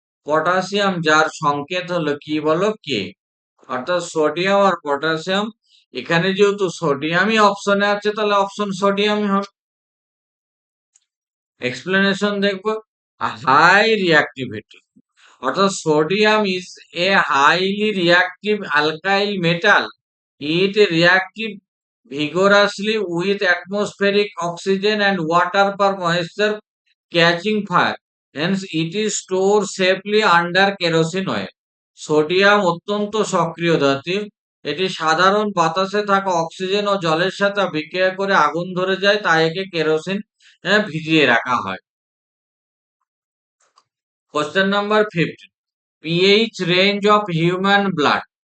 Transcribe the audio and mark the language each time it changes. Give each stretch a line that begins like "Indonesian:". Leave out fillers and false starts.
Bangla: Potassium যার সংকেত হলো কি বলো? K। অর্থাৎ সোডিয়াম আর পটাশিয়াম, এখানে যেহেতু সোডিয়ামই অপশনে আছে তাহলে অপশন সোডিয়ামই হবে।
English: Explanation দেখবো। High reactivity, অর্থাৎ sodium is a highly reactive alkyl metal. It reactive vigorously with atmospheric oxygen and water per moisture catching fire. Hence it is stored safely under kerosene oil.
Bangla: Sodium অত্যন্ত সক্রিয় ধাতু। এটি সাধারণ বাতাসে থাকা oxygen ও জলের সাথে বিক্রিয়া করে আগুন ধরে যায়, তাই একে কেরোসিন ভিজিয়ে রাখা হয়।
English: Question number 15, pH range of human blood.